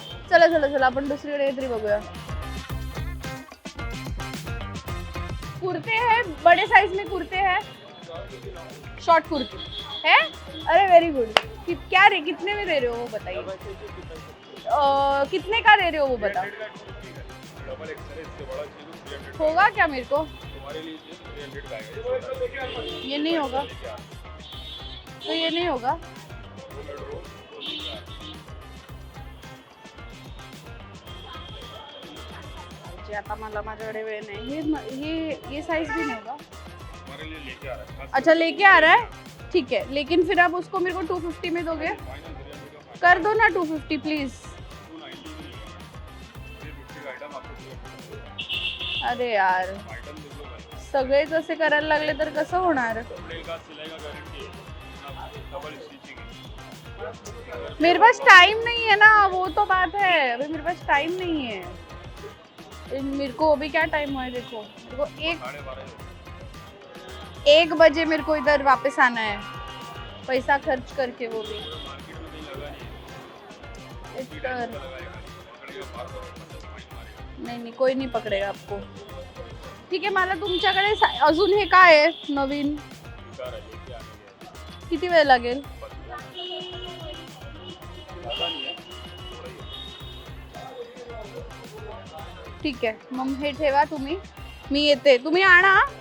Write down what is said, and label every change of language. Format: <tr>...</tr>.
<mr>चला चला चला, आपण दुसरीकडे काहीतरी बघूया।</mr> <hi>कुर्ते हैं, बड़े साइज में कुर्ते हैं, शॉर्ट कुर्ती है। अरे</hi> <en>Very good.</en> <hi>क्या रे, कितने में दे रहे हो वो बताइए? कितने का दे रहे हो वो बताओ। होगा क्या मेरे को? ये नहीं होगा तो ये नहीं होगा।</hi> <mr>आता मला माझ्याकडे वेळ नाही,</mr> <hi>ये साइज भी नहीं होगा। अच्छा लेके आ रहा है, ठीक है, लेकिन फिर आप उसको मेरे को 250 में दोगे? कर दो ना 250 प्लीज।</hi> <mr>अरे यार, सगळेच असे करायला लागले तर कसं होणार?</mr> <hi>मेरे पास टाइम नहीं है ना, वो तो बात है, अभी मेरे पास टाइम नहीं है। मेरे को अभी क्या टाइम हुआ है, देखो मेरे को 1 बजे मेरे को इधर वापस आना है, पैसा खर्च करके, वो भी नहीं नहीं, कोई नहीं पकड़ेगा आपको।</hi> <mr>ठीक आहे, मला तुमच्याकडे अजून हे काय आहे नवीन? किती वेळ लागेल? ठीक आहे, मग हे ठेवा तुम्ही, मी येते, तुम्ही आणा.</mr>